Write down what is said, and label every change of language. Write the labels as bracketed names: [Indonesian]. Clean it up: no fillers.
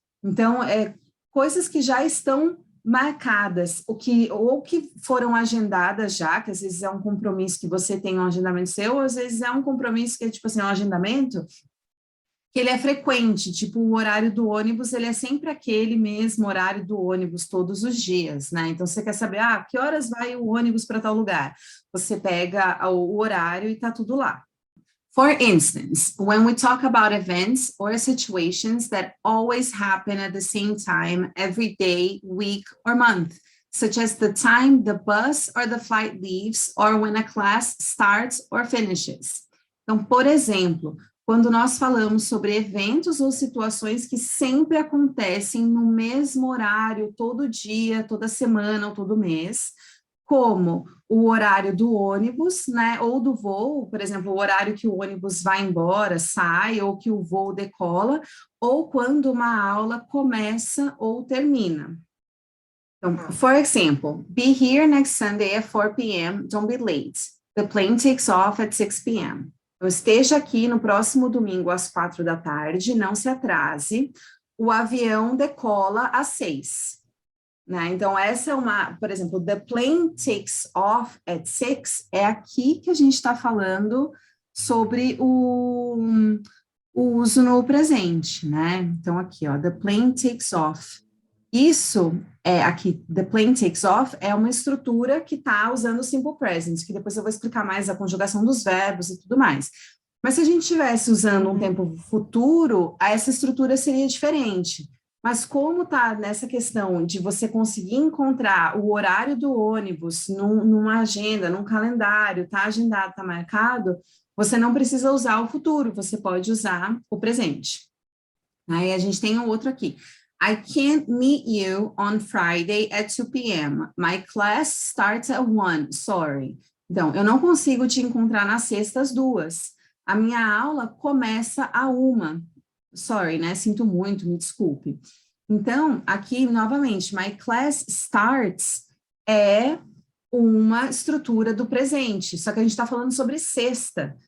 [Portuguese] Então, coisas que já estão marcadas, ou que foram agendadas já, que às vezes é um compromisso que você tem um agendamento seu, ou às vezes é um compromisso que é tipo assim, um agendamento que ele é frequente, tipo o horário do ônibus, ele é sempre aquele mesmo horário do ônibus todos os dias, né? Então, você quer saber, que horas vai o ônibus para tal lugar? Você pega o horário e tá tudo lá. [English] For instance, when we talk about events or situations that always happen at the same time every day, week, or month, such as the time the bus or the flight leaves, or when a class starts or finishes. [Portuguese] Então, por exemplo, quando nós falamos sobre eventos ou situações que sempre acontecem no mesmo horário, todo dia, toda semana ou todo mês, como o horário do ônibus, né, ou do voo, por exemplo, o horário que o ônibus vai embora, sai, ou que o voo decola, ou quando uma aula começa ou termina. [English] Então, for example, be here next Sunday at 4 p.m., don't be late. The plane takes off at 6 p.m. [Portuguese] Então, esteja aqui no próximo domingo às 4 da tarde, não se atrase, o avião decola às 6. né? Então, essa é uma, por exemplo, [English] the plane takes off at 6, [Portuguese] é aqui que a gente está falando sobre o uso no presente, né? Então, aqui, ó, [English] the plane takes off. [Portuguese] Isso é aqui, the plane takes off, é uma estrutura que está usando o simple present, que depois eu vou explicar mais a conjugação dos verbos e tudo mais. Mas se a gente estivesse usando um tempo futuro, essa estrutura seria diferente. Mas como está nessa questão de você conseguir encontrar o horário do ônibus numa agenda, num calendário, está agendado, está marcado, você não precisa usar o futuro, você pode usar o presente. Aí a gente tem um outro aqui. [English] I can't meet you on Friday at 2 p.m. My class starts at 1, sorry. [Portuguese] Então, eu não consigo te encontrar na sexta às 2. A minha aula começa a 1. Sorry, né? Sinto muito, me desculpe. Então, aqui, novamente, [English] my class starts [Portuguese] é uma estrutura do presente, só que a gente está falando sobre sexta.